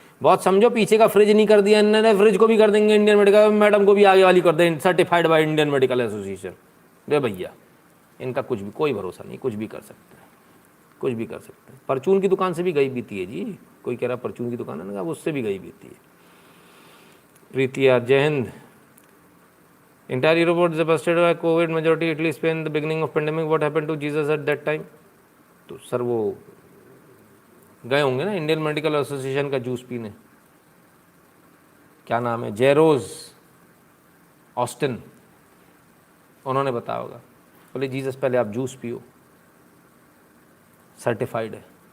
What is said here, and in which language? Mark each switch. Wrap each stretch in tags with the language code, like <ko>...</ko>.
<hi>बहुत समझो, पीछे का फ्रिज नहीं कर दिया इन्होंने, फ्रिज को भी कर देंगे इंडियन मेडिकल, मैडम को भी आगे वाली कर दें</hi> <en>Certified by Indian medical association.</en> <hi>रे भैया, इनका कुछ भी कोई भरोसा नहीं, कुछ भी कर सकते हैं, कुछ भी कर सकते हैं। परचून की दुकान से भी गई बीती है जी, कोई कह रहा परचून की दुकान है ना, उससे भी गई बीती है। प्रीति यार, जय Hind.</hi> <en>Entire Europe was devastated by COVID, majority Italy, Spain, the beginning of pandemic. What happened to Jesus at that time?</en> <hi>तो सर वो गए होंगे ना इंडियन मेडिकल एसोसिएशन का जूस पीने, क्या नाम है, जेरोज ऑस्टिन, उन्होंने बताया होगा, बोले जीसस पहले आप जूस पियो, सर्टिफाइड है।</hi>